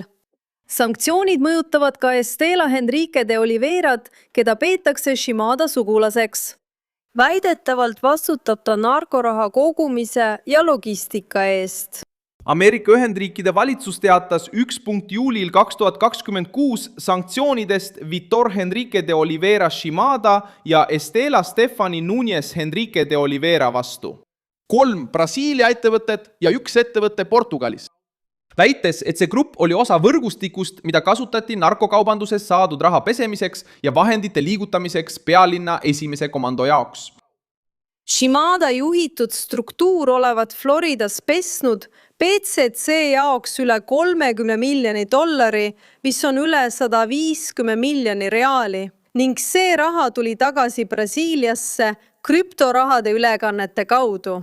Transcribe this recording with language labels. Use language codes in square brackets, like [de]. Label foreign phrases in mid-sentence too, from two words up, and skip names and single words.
[et] Sanktsioonid mõjutavad ka Estela Henrique de Oliverat, keda peetakse Shimada sugulaseks. Väidetavalt vastutab ta narkoraha kogumise ja logistika eest. Ameerika Ühendriikide valitsus teatas 1. juulil 2026 sanktsioonidest Vitor Enrique de Oliveira Shimada ja Estela Stefani Núñez Enrique de Oliveira vastu. 3 Brasiilia ettevõtet ja 1 ettevõte Portugalis. Väites, et see grupp oli osa võrgustikust, mida kasutati narkokaubanduses saadud raha pesemiseks ja vahendite liigutamiseks pealinna 1. komando jaoks. Shimada juhitud struktuur olevat Floridas pesnud PCC jaoks üle $30 miljoni, mis on üle 150 miljoni reaali, ning see raha tuli tagasi Brasiiliasse krüptorahade ülekannete kaudu.